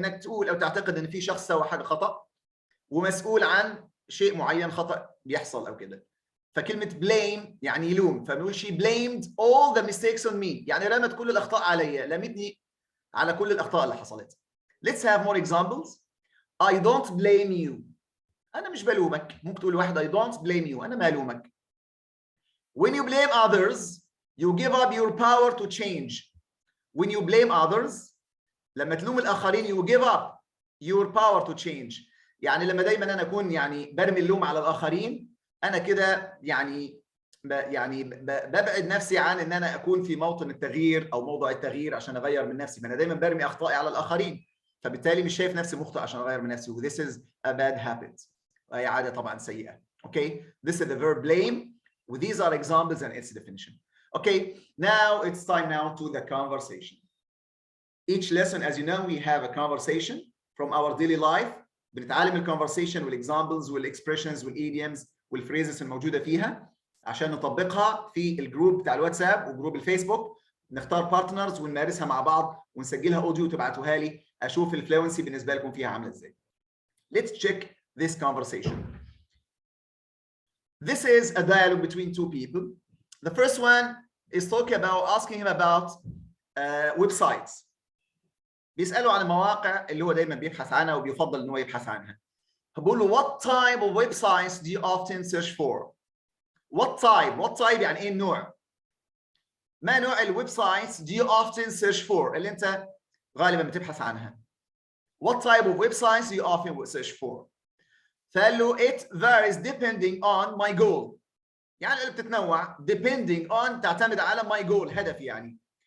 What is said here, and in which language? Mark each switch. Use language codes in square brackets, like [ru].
[ar] إنك تقول أو تعتقد إن في شخص سوى حاجة خطأ ومسؤول عن شيء معين خطأ بيحصل أو كده. فكلمة blame يعني يلوم. فبنقول [en] she blamed all the mistakes on me. [ar] يعني رمت كل الأخطاء عليا، لمتني على كل الأخطاء اللي حصلت. [en] Let's have more examples. I don't blame you. [ar] أنا مش بلومك. ممكن تقول لواحد [en] I don't blame you. [ar] أنا ما ألومك. [en] When you blame others, you give up your power to change. When you blame others, [ar] لما تلوم الآخرين [en] you give up your power to change. [ar] يعني لما دايما أنا أكون يعني برمي اللوم على الآخرين، أنا كده يعني ببعد نفسي عن إن أنا أكون في موطن التغيير أو موضع التغيير عشان أغير من نفسي. فأنا دايما برمي أخطائي على الآخرين، فبالتالي مش شايف نفسي مخطئ عشان أغير من نفسي. [en] This is a bad habit. [ar] هي عادة طبعا سيئة. [en] Okay, this is the verb blame. These are examples and its definition. Okay, now it's time now to the conversation. Each lesson, as you know, we have a conversation from our daily life. [ar] بنتعلم الconversation والexamples والexpressions والidioms والphrases الموجودة فيها عشان نطبقها في الجروب بتاع الواتساب وجروب الفيسبوك. نختار بارتنرز ونمارسها مع بعض ونسجلها اوديو وتبعتوها لي اشوف الفلوينسي بالنسبة لكم فيها عاملة ازاي. [en] Let's check this conversation. This is a dialogue between two people. The first one is asking him about websites. [ar] بيسألوا عن المواقع اللي هو دايما بيبحث عنها وبيفضل ان هو يبحث عنها. بقول له [en] what type of websites do you often search for? What type [ar] يعني ايه النوع؟ ما نوع [en] الويب sites do you often search for [ar] اللي انت غالبا بتبحث عنها؟ [en] What type of websites do you often search for? [ar] فقال له [en] it varies depending on my goal. [ar] يعني اللي بتتنوع [en] depending on [ar] تعتمد على [en] my goal [ar] هدف يعني.